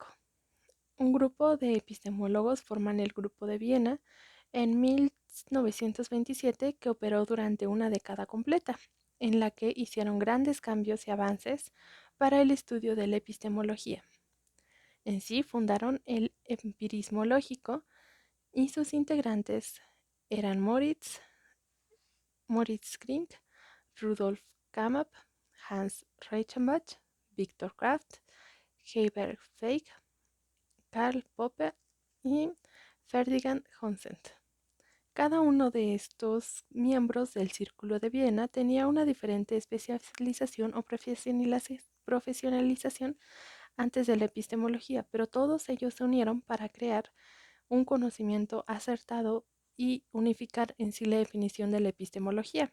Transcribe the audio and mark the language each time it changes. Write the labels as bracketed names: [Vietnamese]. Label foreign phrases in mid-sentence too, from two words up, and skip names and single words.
[Spanish] Un grupo de epistemólogos forman el Grupo de Viena en 1927 que operó durante una década completa, en la que hicieron grandes cambios y avances para el estudio de la epistemología. En sí fundaron el empirismo lógico y sus integrantes eran Moritz Krink, Rudolf Carnap, Hans Reichenbach, Viktor Kraft, Heiberg Feig, Karl Popper y Ferdinand Honseth. Cada uno de estos miembros del Círculo de Viena tenía una diferente especialización o profesionalización antes de la epistemología, pero todos ellos se unieron para crear un conocimiento acertado y unificar en sí la definición de la epistemología.